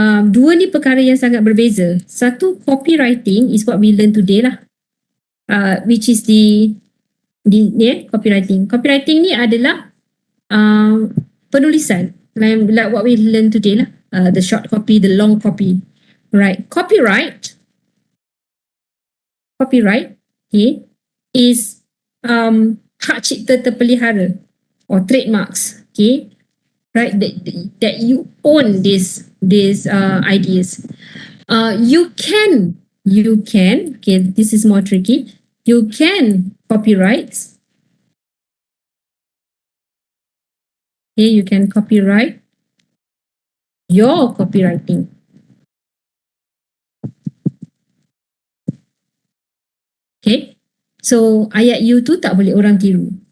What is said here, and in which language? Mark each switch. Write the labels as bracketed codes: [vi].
[ms] Dua ni perkara yang sangat berbeza. Satu, [en] copywriting is what we learn today lah. Which is copywriting. [ms] Copywriting ni adalah penulisan. [en] Like what we learn today lah. The short copy, the long copy. Right. Copyright, okay, is [ms] hak cipta terpelihara [en] or trademarks. Okay. Right, that you own these ideas. You can, okay, this is more tricky. You can copyright. Okay, you can copyright your copywriting. [ms] Okay, so ayat you tu tak boleh orang tiru.